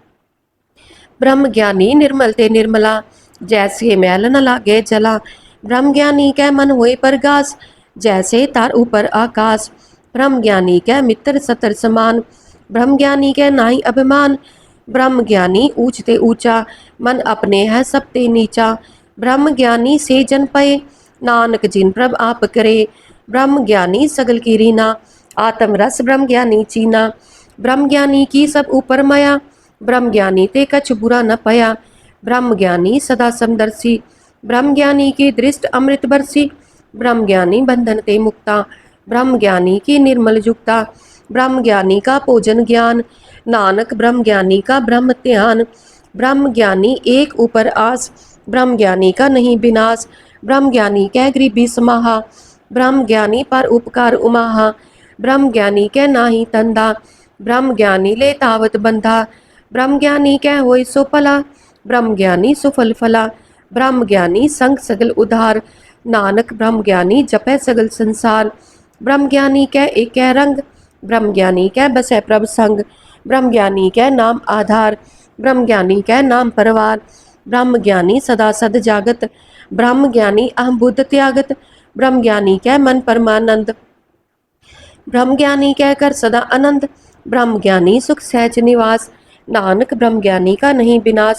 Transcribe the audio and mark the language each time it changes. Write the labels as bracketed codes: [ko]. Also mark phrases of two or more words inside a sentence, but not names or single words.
[hi] ब्रह्म ज्ञानी निर्मल ते निर्मला, जैसे मैल न लागे जला, ब्रह्म ज्ञानी कै मन होए परगास, जैसे तार ऊपर आकाश, ब्रह्म ज्ञानी कै मित्र सतर समान, ब्रह्म ज्ञानी कै नाई अभिमान, ब्रह्म ज्ञानी ऊंचते ऊंचा, मन अपने है सब ते नीचा, ब्रह्म ज्ञानी से जन पए, नानक जिन प्रभ आप करे, ब्रह्म ज्ञानी सगल की रीना, आत्म रस ब्रह्म ज्ञानी चीना, ब्रह्म ज्ञानी की सब ऊपर माया, ब्रह्म ज्ञानी ते कछ बुरा न पया, ब्रह्म ज्ञानी सदा समदर्शी, ब्रह्म ज्ञानी की दृष्ट अमृत बरसी, ब्रह्म ज्ञानी बंधन ते मुक्ता, ब्रह्म ज्ञानी की निर्मल जुक्ता, ब्रह्म ज्ञानी का पूजन ज्ञान, नानक ब्रह्म ज्ञानी का ब्रह्म ध्यान, ब्रह्म ज्ञानी एक ऊपर आस, ब्रह्म ज्ञानी का नहीं विनाश, ब्रह्म ज्ञानी कै गरीबी समाहा, ब्रह्म ज्ञानी पर उपकार उमाहा, ब्रह्म ज्ञानी कै नाही तंदा, ब्रह्म ज्ञानी ले तावत बंधा, ब्रह्म ज्ञानी कै होय सो फला, ब्रह्म ज्ञानी सुफल फला, ब्रह्म ज्ञानी संग सगल उधार, नानक ब्रह्म ज्ञानी जपै सगल संसार, ब्रह्म ज्ञानी कै एक रंग, ब्रह्म ज्ञानी कै बसै प्रभ संग, ब्रह्म ज्ञानी कै नाम आधार, ब्रह्म ज्ञानी कै नाम परवार, ब्रह्म ज्ञानी सदा सद जागत, ब्रह्म ज्ञानी अहम बुद्ध त्यागत, ब्रह्म ज्ञानी कै मन परमानंद, ब्रह्म ज्ञानी कहकर सदा आनंद, ब्रह्म ज्ञानी सुख सहज निवास, नानक ब्रह्म ज्ञानी का नहीं विनाश।